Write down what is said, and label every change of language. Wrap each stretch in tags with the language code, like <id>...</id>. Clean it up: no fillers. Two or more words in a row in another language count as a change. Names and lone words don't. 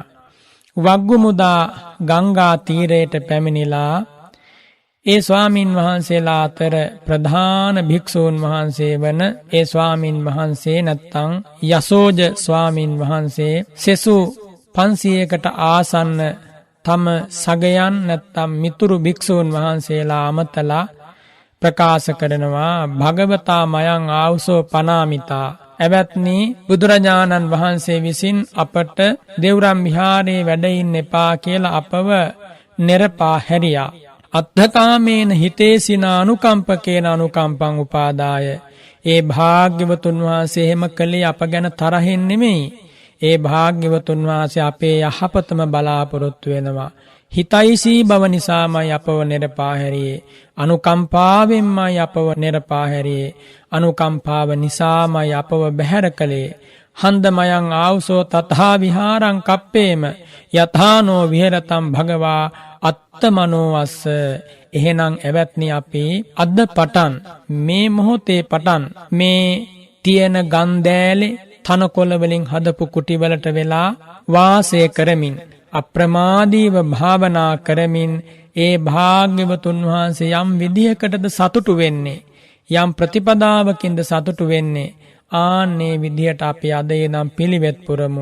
<si>වග්ගුමුදා ගංගා තීරයට පැමිණිලා ඒ ස්වාමින් වහන්සේලා අතර ප්‍රධාන භික්ෂූන් වහන්සේ වන ඒ ස්වාමින් වහන්සේ නැත්තං යසෝජ ස්වාමින් වහන්සේ සෙසු 500කට ආසන්න තම සගයන් නැත්තම් මිතුරු භික්ෂූන් වහන්සේලා අමතලා ප්‍රකාශ කරනවා</si> <pi>භගවතා මයං ආවුසෝ පනාමිතා.</pi> <si>එවත්නි බුදුරජාණන් වහන්සේ විසින් අපට දෙව්රම් විහාරයේ වැඩ ඉන්න එපා කියලා අපව නිරපා හැරියා.</si> <pi>අත්ථකාමේන හිතේසින අනුකම්පකේන අනුකම්පං උපාදාය.</pi> <si>ඒ භාග්‍යවතුන් වහන්සේ එහෙම කළේ අප ගැන තරහින් නෙමෙයි. ඒ භාග්‍යවතුන් වහන්සේ අපේ යහපතම බලාපොරොත්තු වෙනවා. හිතයිසී බව නිසාමයි අපව නිරපා හැරියේ. අනුකම්පාවෙන්මයි අපව නිරපා හැරියේ. අනුකම්පාව නිසාමයි අපව බැහැර කළේ.</si> <pi>හන්දමයන් ආවුසෝ තථා විහාරං කප්පේම යථානෝ විහෙරතම් භගවා අත්තමනෝවස්ස.</pi> <si>එහෙනම් එවත්නි අපි අද පටන් මේ මොහොතේ පටන් මේ තියෙන ගන්දෑලේ තනකොළ වලින් හදපු කුටිවලට වෙලා වාසය කරමින් අප්‍රමාදීව භාවනා කරමින් ඒ භාග්‍යවතුන් වහන්සේ යම් විදියකටද සතුටු වෙන්නේ, යම් ප්‍රතිපදාවකින්ද සතුටු වෙන්නේ, ආන්නේ විදියට අපි අද එනම් පිළිවෙත් පුරමු.</si>